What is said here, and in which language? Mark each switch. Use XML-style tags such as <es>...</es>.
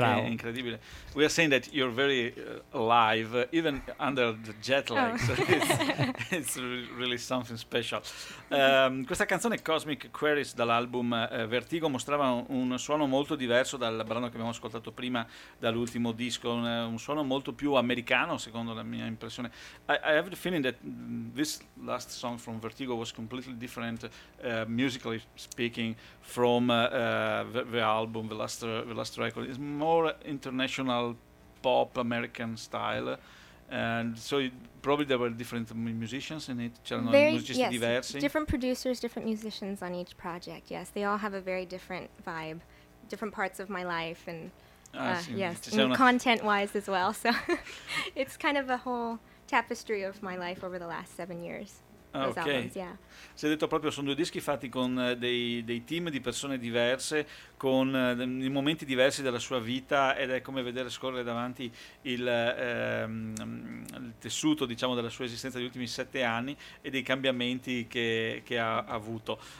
<it>Bravo. Che è incredibile.</it> <en>We are saying that you're very alive, even under jet lag. Oh. So it's really something special.</en> <it>Questa canzone Cosmic Queries dall'album Vertigo mostrava un suono molto diverso dal brano che abbiamo ascoltato prima dall'ultimo disco, un suono molto più americano secondo la mia impressione.</it> <en>I have the feeling that this last song from Vertigo was completely different musically speaking from the album, the last record. It's more international pop American style. And so probably there were different musicians in it.</en> <it>C'erano musicisti diversi.</it> <en>Different producers, different musicians on each project. Yes, they all have a very different vibe, different parts of my life, and Yes, and content wise as well. So it's kind of a whole tapestry of my life over the last 7 years. Ah, ok,</en> <it>si è detto proprio, sono due dischi fatti con dei team di persone diverse, con dei momenti diversi della sua vita, ed è come vedere scorrere davanti il tessuto, diciamo, della sua esistenza degli ultimi 7 anni e dei cambiamenti che ha avuto.</it>